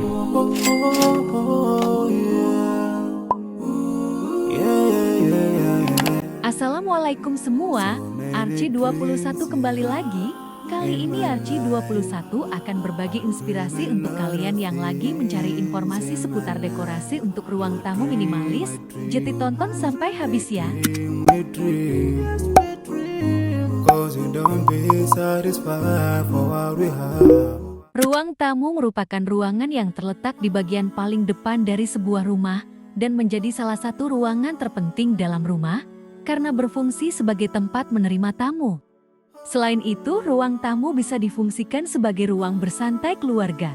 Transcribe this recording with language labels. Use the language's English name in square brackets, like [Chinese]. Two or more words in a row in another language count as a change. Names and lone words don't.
[English] Oh, oh, yeah. Yeah, yeah, yeah, yeah, yeah. [Indonesian] Assalamualaikum semua, Archie 21 kembali lagi. Kali ini Archie 21 akan berbagi inspirasi untuk kalian yang lagi mencari informasi seputar dekorasi untuk ruang tamu minimalis. Jadi tonton sampai habis ya. [English] Cause we don't be satisfied for what we have. [Indonesian] Ruang tamu merupakan ruangan yang terletak di bagian paling depan dari sebuah rumah dan menjadi salah satu ruangan terpenting dalam rumah karena berfungsi sebagai tempat menerima tamu. Selain itu, ruang tamu bisa difungsikan sebagai ruang bersantai keluarga.